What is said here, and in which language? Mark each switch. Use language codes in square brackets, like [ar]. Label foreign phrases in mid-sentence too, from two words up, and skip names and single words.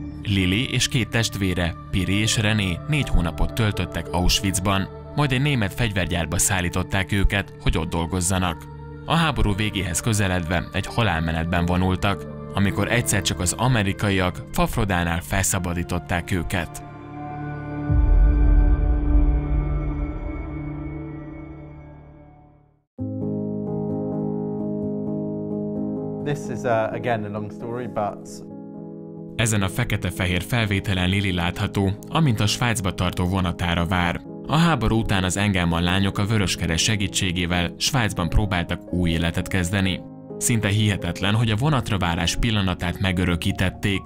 [hu] Lili és két testvére, Piri és René 4 hónapot töltöttek Auschwitzban, majd egy német fegyvergyárba szállították őket, hogy ott dolgozzanak. A háború végéhez közeledve egy halálmenetben vonultak, amikor egyszer csak az amerikaiak Fafrodánál felszabadították őket. [en] This is again a long story, but [hu] Ezen a fekete-fehér felvételen Lili látható, amint a Svájcba tartó vonatára vár. A háború után az Engelmann lányok a Vöröskereszt segítségével Svájcban próbáltak új életet kezdeni. Szinte hihetetlen, hogy a vonatra várás pillanatát megörökítették.